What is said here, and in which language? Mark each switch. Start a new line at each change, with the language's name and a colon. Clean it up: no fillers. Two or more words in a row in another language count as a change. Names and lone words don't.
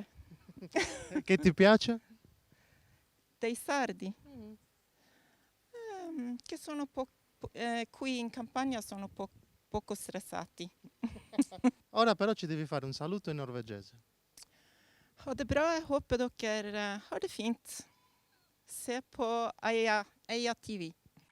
Italian: Che ti piace? Dei sardi. Che sono qui in campagna sono poco stressati. Ora però ci devi fare un saluto in norvegese.
Norwegian: Ha det bra, jeg håper dere har det fint. Se på Eia TV.